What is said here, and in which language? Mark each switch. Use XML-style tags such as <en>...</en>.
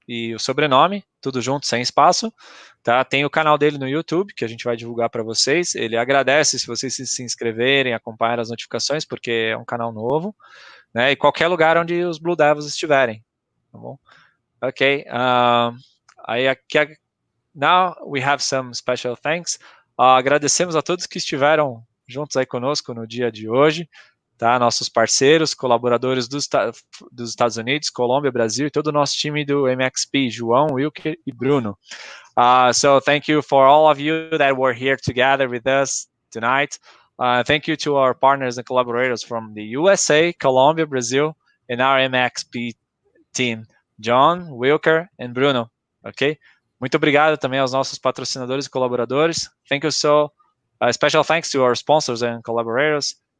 <pt>E o sobrenome, tudo junto, sem espaço, tá? Tem o canal dele no YouTube, que a gente vai divulgar para vocês. Ele agradece se vocês se inscreverem, acompanhar as notificações, porque é um canal novo, né? E qualquer lugar onde os BlueDevils estiverem, tá bom? Ok. Aí aqui,</pt> <en>now we have some special thanks.</en> <pt>Agradecemos a todos que estiveram juntos aí conosco no dia de hoje, tá? Nossos parceiros, colaboradores dos Estados Unidos, Colômbia, Brasil e todo o nosso time do MXP, João, Wilker e Bruno.</pt> <en>So thank you for all of you that were here together with us tonight. Thank you to our partners and collaborators from the USA, Colombia, Brazil, and our MXP team, John, Wilker, and Bruno. Ok?</en> <pt>Muito obrigado também aos nossos patrocinadores e colaboradores.</pt> <en>Thank you special thanks to our sponsors and collaborators.</en>